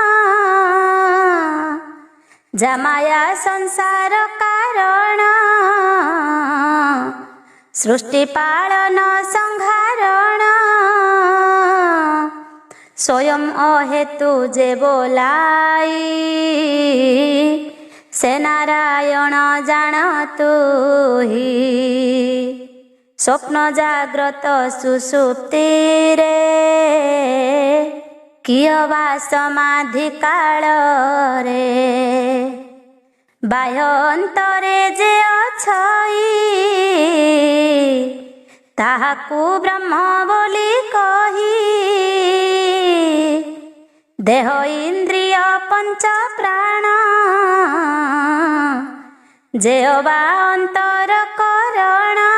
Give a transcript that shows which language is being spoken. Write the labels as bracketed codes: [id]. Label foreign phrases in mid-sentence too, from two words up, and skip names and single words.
[or] ଯାମାୟା ସଂସାର କାରଣ ସୃଷ୍ଟି ପାଳନ ସଂହାରଣ। ସ୍ୱୟଂ ଅହେତୁ ଯେ ବୋଲାଇ ସେ ନାରାୟଣ ଜାଣତୁ ହି। ସ୍ୱପ୍ନ ଜାଗ୍ରତ ସୁଷୁପ୍ତି ରେ କିଅ ବା ସମାଧି କାଳ ରେ। ବାହ୍ୟ ଅନ୍ତରେ ଯେ ଅଛଇ ତାହାକୁ ବ୍ରହ୍ମ ବୋଲି କହି। ଦେହ ଇନ୍ଦ୍ରିୟ ପଞ୍ଚ ପ୍ରାଣ ଯେ ଅବା ଅନ୍ତର କରଣ।